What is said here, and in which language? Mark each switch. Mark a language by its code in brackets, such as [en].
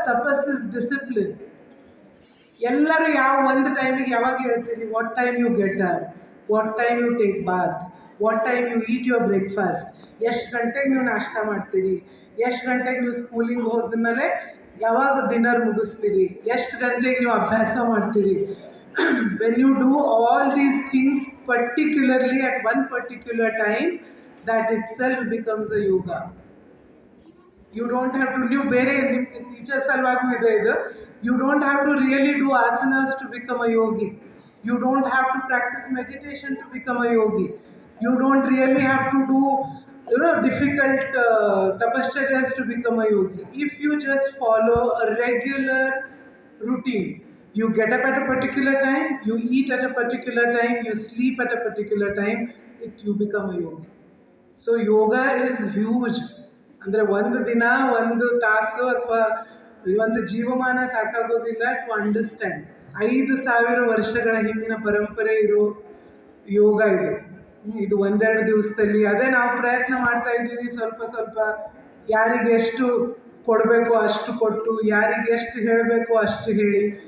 [en] ತಪಸ್ is discipline. [kn] ಎಲ್ಲರೂ ಯಾವ ಒಂದು ಟೈಮಿಗೆ ಯಾವಾಗ ಹೇಳ್ತೀರಿ? [en] what time you get up, what time you take bath, what time you eat your breakfast, [kn] ಎಷ್ಟು ಗಂಟೆಗೆ ನೀವು ನಾಷ್ಟ ಮಾಡ್ತೀರಿ, ಎಷ್ಟು ಗಂಟೆಗೆ ನೀವು ಸ್ಕೂಲಿಗೆ ಹೋದ್ಮೇಲೆ ಯಾವಾಗ ಡಿನ್ನರ್ ಮುಗಿಸ್ತೀರಿ, ಎಷ್ಟು ಗಂಟೆಗೆ ನೀವು ಅಭ್ಯಾಸ ಮಾಡ್ತೀರಿ. [en] When you do all these things particularly at one particular time, that itself becomes a yoga. You don't have to, [kn] ನೀವು ಬೇರೆ ನಿಮ್ಮ ಟೀಚರ್ಸ್ ಸಲುವಾಗೂ ಇದೆ ಇದು. [en] You don't have to really do asanas to become a yogi. You don't have to practice meditation to become a yogi. You don't really have to do difficult tapascharyas to become a yogi. If you just follow a regular routine, you get up at a particular time, you eat at a particular time, you sleep at a particular time, you become a yogi. So yoga is huge. [kn] ಅಂದರೆ ಒಂದು ದಿನ, ಒಂದು ತಾಸು ಅಥವಾ ಒಂದು ಜೀವಮಾನ ಸಾಕಾಗೋದಿಲ್ಲ [en] To understand. [kn] 5,000 ವರ್ಷಗಳ ಹಿಂದಿನ ಪರಂಪರೆ ಇರೋ ಯೋಗ ಇದು. ಇದು ಒಂದೆರಡು ದಿವಸದಲ್ಲಿ ಅದೇ ನಾವು ಪ್ರಯತ್ನ ಮಾಡ್ತಾ ಇದ್ದೀವಿ. ಸ್ವಲ್ಪ ಸ್ವಲ್ಪ ಯಾರಿಗೆ ಎಷ್ಟು ಕೊಡಬೇಕು ಅಷ್ಟು ಕೊಟ್ಟು, ಯಾರಿಗೆ ಎಷ್ಟು ಹೇಳಬೇಕು ಅಷ್ಟು ಹೇಳಿ.